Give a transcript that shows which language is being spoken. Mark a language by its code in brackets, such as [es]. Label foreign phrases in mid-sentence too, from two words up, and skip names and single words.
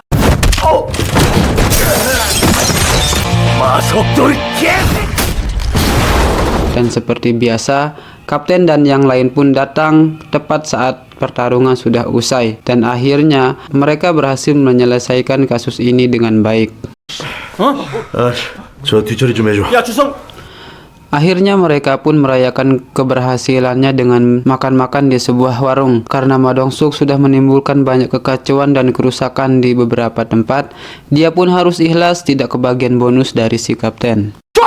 [id] Dan seperti biasa, kapten dan yang lain pun datang tepat saat pertarungan sudah usai, dan akhirnya mereka berhasil menyelesaikan kasus ini dengan baik. [ko] 저 뒤처리 좀 해줘. 야 주성. [id] Akhirnya mereka pun merayakan keberhasilannya dengan makan-makan di sebuah warung. Karena Ma Dong-suk sudah menimbulkan banyak kekacauan dan kerusakan di beberapa tempat, dia pun harus ikhlas tidak kebagian bonus dari si kapten.